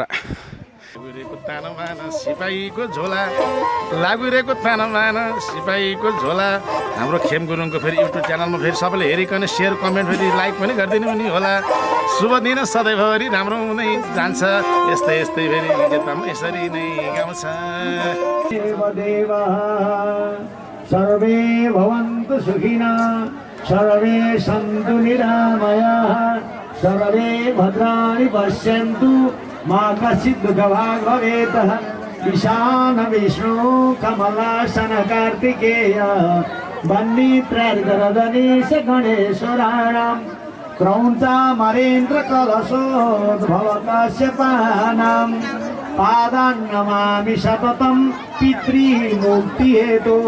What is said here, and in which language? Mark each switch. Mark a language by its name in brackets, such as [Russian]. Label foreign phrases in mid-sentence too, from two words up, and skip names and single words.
[Nepali] लागुरेको तानामाना सिपाहीको झोला लागुरेको तानामाना सिपाहीको झोला। हाम्रो खेम गुरुङको फेरि युट्युब च्यानलमा फेरि सबैले हेरिकन [English] share comment [Nepali] फेरि लाइक पनि गरिदिनु पनि होला। शुभ दिन सधैँभरि राम्रो हुँदै जान्छ। यस्तै यस्तै फेरि गीतमा यसरी नै गाउँछ। [Sanskrit] सर्वे भवन्तु सुखिनः सर्वे सन्तु निरामयाः सर्वे भद्राणि पश्यन्तु मा कश्चित् दुःखभाग् भवेत्। ईशान विष्णु कमलासन कार्तिकेय वन्दित्रर्गरदनीश गणेश्वराणां क्रौञ्च मरेन्द्र कलशोद्भव कश्यपानां पादान् नमामि सततं पितृमुक्तिहेतोः।